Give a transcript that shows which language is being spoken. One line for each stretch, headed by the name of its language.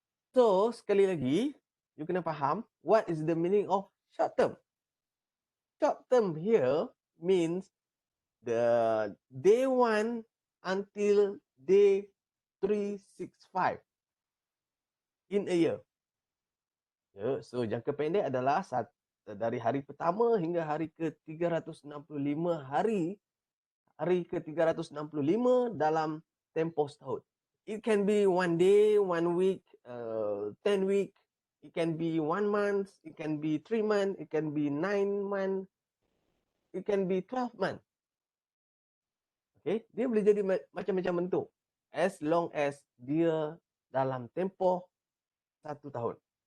English: So,
Malay: sekali lagi,
English: you
Malay: kena faham
English: what is the meaning of short term. Short term here means the day 1 until day 365 in a year.
Malay: Ya, so jangka pendek adalah dari hari pertama hingga hari ke-365 hari ke-365 dalam tempoh setahun.
English: It can be 1 day, 1 week, 10 week, it can be 1 month, it can be 3 month, it can be 9 month, it can be 12 month.
Malay: Okay, dia boleh jadi macam-macam bentuk
English: as long as
Malay: dia dalam tempoh 1 tahun.